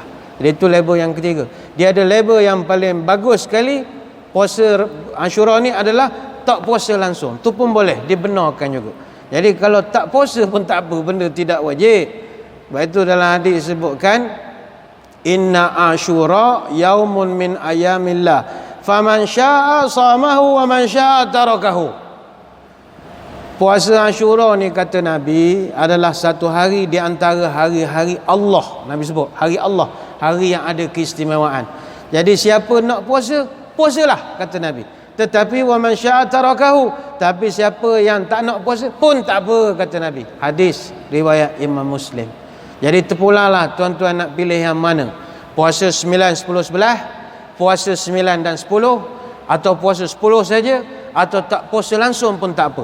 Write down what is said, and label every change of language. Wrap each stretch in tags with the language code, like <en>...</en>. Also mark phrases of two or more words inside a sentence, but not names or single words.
<ms>Jadi itu level yang ketiga. Dia ada level yang paling bagus sekali. Puasa Ashura ni adalah tak puasa langsung, tu pun boleh, dibenarkan juga. Jadi kalau tak puasa pun tak apa, benda tidak wajib. Sebab itu dalam hadis disebutkan,</ms> <ar>إن عاشوراء يوم من أيام الله فمن شاء صامه ومن شاء تركه.</ar> <ms>Puasa Ashura ni kata Nabi adalah satu hari di antara hari-hari Allah. Nabi sebut hari Allah, hari yang ada keistimewaan. Jadi siapa nak puasa, puasalah kata Nabi. Tetapi</ms> <ar>ومن شاء تركه,</ar> <ms>tapi siapa yang tak nak puasa pun tak apa kata Nabi. Hadis riwayat Imam Muslim. Jadi terpulanglah tuan-tuan nak pilih yang mana, puasa 9, 10, 11, puasa 9 dan 10, atau puasa 10 saja, atau tak puasa langsung pun tak apa.</ms>